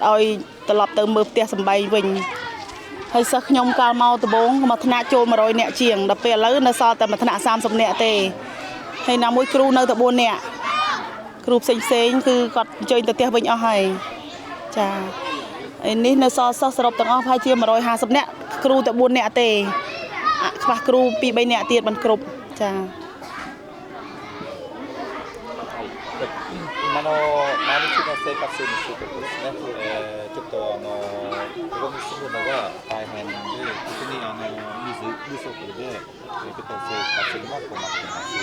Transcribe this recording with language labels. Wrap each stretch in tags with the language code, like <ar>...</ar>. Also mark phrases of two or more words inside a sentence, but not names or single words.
<km>ឲ្យត្រឡប់ទៅមើលផ្ទះសម្បែងវិញហើយសិស្សខ្ញុំកាលមកដំបូងមកថ្នាក់ចូល100នាក់ជាងដល់ពេលឥឡូវនៅសល់តែមួយថ្នាក់30នាក់ទេហើយណាមួយគ្រូនៅតែ4នាក់គ្រូផ្សេងគឺគាត់អញ្ជើញទៅផ្ទះវិញអស់ហើយចាឯនេះនៅសល់សិស្សសរុបទាំងអស់ប្រហែលជា150នាក់គ្រូតែ4នាក់ទេខ្វះគ្រូ2 3នាក់ទៀតមិនគ្រប់ចា</km> <ja>今の毎日の生活についてですね、ちょっとここに住むのが大変で、特に水不足で、結構生活にも困っています。</ja>